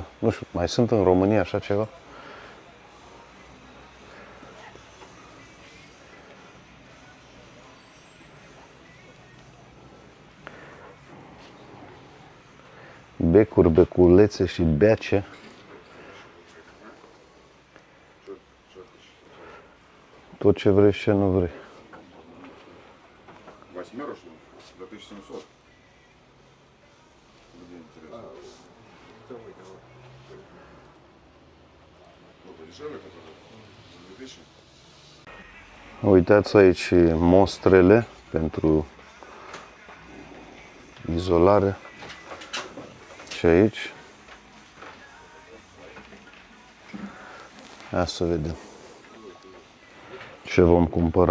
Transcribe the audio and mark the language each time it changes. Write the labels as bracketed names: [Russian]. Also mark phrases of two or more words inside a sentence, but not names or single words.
[Romanian] Nu știu, mai sunt în România așa ceva? Becuri, beculețe și beace. Tot ce vrei și ce nu vrei. [Russian] Восьмерочную за 1700. Дешевле, который за 2000. [Romanian] Uitați aici mostrele pentru izolare. Și aici. Hai să vedem ce vom cumpăra.